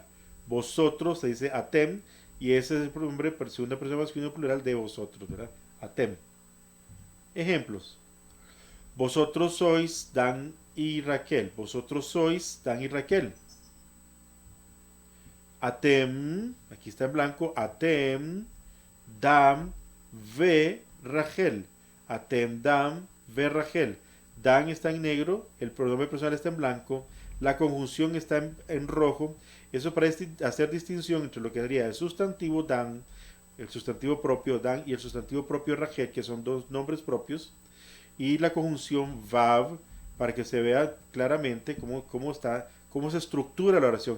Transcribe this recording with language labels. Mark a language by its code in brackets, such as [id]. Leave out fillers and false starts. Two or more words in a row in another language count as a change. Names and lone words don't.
[es] Vosotros se dice atem y ese es el pronombre segunda persona masculino plural de vosotros, ¿verdad? Atem. Ejemplos. Vosotros sois Dan y Raquel. Vosotros sois Dan y Raquel. Atem, aquí está en blanco, [he] אתם דן ו רחל. אתם דן, ו רחל. [es] Dan está en negro, el pronombre personal está en blanco, la conjunción está en rojo. Eso para hacer distinción entre lo que sería el sustantivo Dan, el sustantivo propio Dan y el sustantivo propio Rachel, que son dos nombres propios, y la conjunción Vav, para que se vea claramente cómo se estructura la oración.